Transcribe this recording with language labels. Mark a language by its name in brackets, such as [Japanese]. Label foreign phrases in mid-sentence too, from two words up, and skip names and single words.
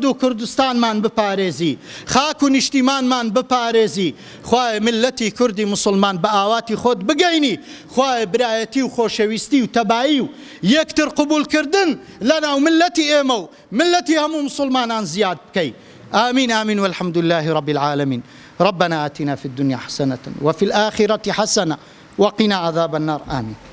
[Central Kurdish] و کوردستانمان بپارێزی خاک و نیشتیمانمان بپارێزی خوایە ملەتی کوردی مسلمان بە ئاواتی خۆت بگەینی خوایە برایەتی و خۆشەویستی و تەبایی و یەکتر قبولکردن لەناو ملەتی ئێمە و ملەتی هەموو مسلمانان زیاد بکەی [Arabic] آمين آمين والحمد لله رب العالمين ربنا آتنا في الدنيا حسنة وفي الآخرة حسنة وقنا عذاب النار آمين